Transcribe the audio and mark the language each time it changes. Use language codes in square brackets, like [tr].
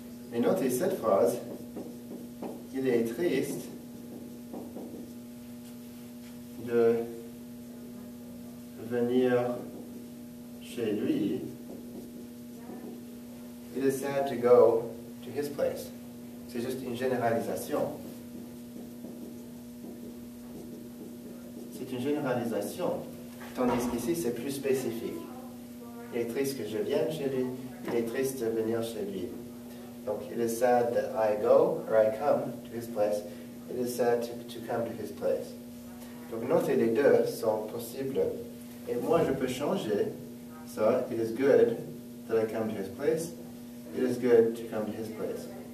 [fr] Mais notez cette phrase, il est triste de venir chez lui. [en] It is sad to go to his place. [fr] C'est juste une généralisation. C'est une généralisation. Tandis qu'ici, c'est plus spécifique. Il est triste que je vienne chez lui. Il est triste de venir chez lui. [en] Donc, it is sad that I go or I come to his place. It is sad to come to his place. [fr] Donc, notez, les deux sont possibles. Et moi, je peux changer ça. [en] It is good that I come to his place. It is good to come to his place.